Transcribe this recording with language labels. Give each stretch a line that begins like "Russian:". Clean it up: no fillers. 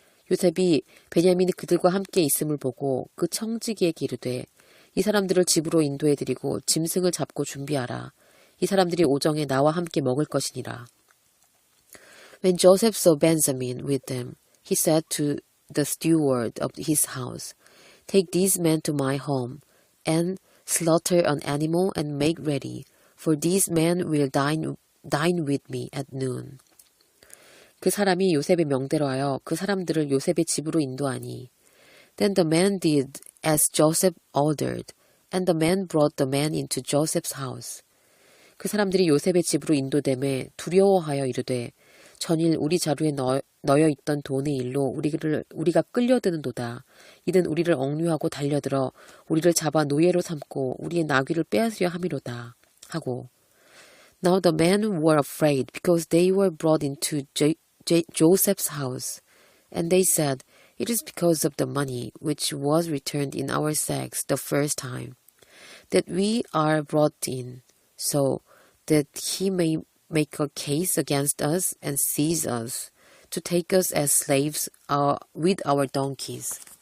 Korean: 요셉이 베냐민이 그들과 함께 있음을 보고 그 청지기에게 이르되 이 사람들을 집으로 인도해드리고 짐승을 잡고 준비하라. 이 사람들이 오정에 나와 함께 먹을 것이니라.
English: When Joseph saw Benjamin with them, he said to the steward of his house, Take these men to my home, and slaughter an animal and make ready, for these men will dine with me at noon.
Korean: 그 사람이 요셉의 명대로 하여 그 사람들을 요셉의 집으로 인도하니.
English: Then the man did as Joseph ordered, and the man brought the man into Joseph's house.
Korean: 그 사람들이 요셉의 집으로 인도됨에 두려워하여 이르되 전일 우리 자루에 넣여 있던 돈의 일로 우리가 끌려드는도다. 이는 우리를 억류하고 달려들어 우리를 잡아 노예로 삼고 우리의 나귀를 빼앗으려 함이로다.
English: 하고 Now the men were afraid because they were brought into Joseph's house. And they said, It is because of the money which was returned in our sacks the first time, that we are brought in, so that he may make a case against us and seize us, to take us as slaves with our donkeys.